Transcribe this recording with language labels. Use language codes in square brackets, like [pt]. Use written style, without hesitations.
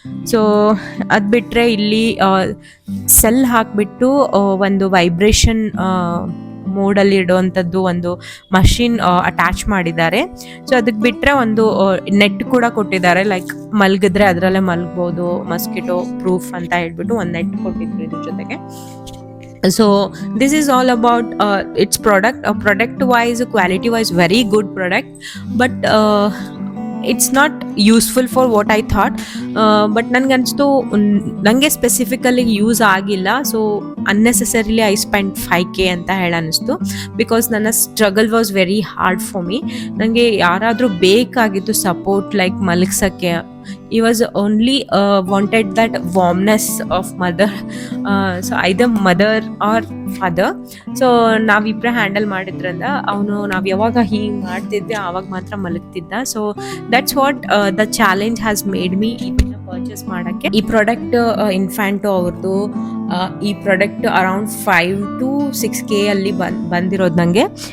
[kn] So ಅದು ಬಿಟ್ಟರೆ ಇಲ್ಲಿ ಸೆಲ್ ಹಾಕಿಬಿಟ್ಟು ಒಂದು ವೈಬ್ರೇಷನ್ ಮೋಡಲ್ಲಿ ಇಡುವಂಥದ್ದು ಒಂದು ಮಷಿನ್ ಅಟ್ಯಾಚ್ ಮಾಡಿದ್ದಾರೆ. ಸೊ ಅದಕ್ಕೆ ಬಿಟ್ಟರೆ ಒಂದು ನೆಟ್ ಕೂಡ ಕೊಟ್ಟಿದ್ದಾರೆ. ಲೈಕ್ ಮಲಗಿದ್ರೆ ಅದರಲ್ಲೇ ಮಲಗ್ಬೋದು, ಮಸ್ಕಿಟೋ ಪ್ರೂಫ್ ಅಂತ ಹೇಳ್ಬಿಟ್ಟು ಒಂದು ನೆಟ್ ಕೊಟ್ಟಿದ್ರು ಇದ್ರ ಜೊತೆಗೆ. [en] So this is all about its product wise, quality wise very good product, but it's not useful for what I thought. [kn] But ನನಗನ್ನಿಸ್ತು ನನಗೆ ಸ್ಪೆಸಿಫಿಕಲಿ ಯೂಸ್ ಆಗಿಲ್ಲ. [en] so unnecessarily I spend 5K [kn] ಅಂತ ಅನ್ನಿಸ್ತು. [en] Because ನನ್ನ struggle was very hard for me. [kn] ನನಗೆ ಯಾರಾದರೂ ಬೇಕಾಗಿತ್ತು [en] Support, like ಮಲಗ್ಸೋಕ್ಕೆ. He was only wanted that warmness of mother. So either mother or father. [kn] So ನಾವಿಬ್ಬರೇ handle ಮಾಡಿದ್ರಿಂದ ಅವನು ನಾವು ಯಾವಾಗ ಹೀಗೆ ಮಾಡ್ತಿದ್ದೆ ಆವಾಗ ಮಾತ್ರ ಮಲಗ್ತಿದ್ದ. [en] so that's what the challenge has made me [kn] ಇದನ್ನು ಪರ್ಚೇಸ್ ಮಾಡೋಕ್ಕೆ. ಈ ಪ್ರಾಡಕ್ಟ್ ಇನ್ಫ್ಯಾಂಟೋ ಅವ್ರದ್ದು. ಈ ಪ್ರಾಡಕ್ಟ್ ಅರೌಂಡ್ 5 to 6K ಅಲ್ಲಿ ಬಂದಿರೋದು ನನಗೆ.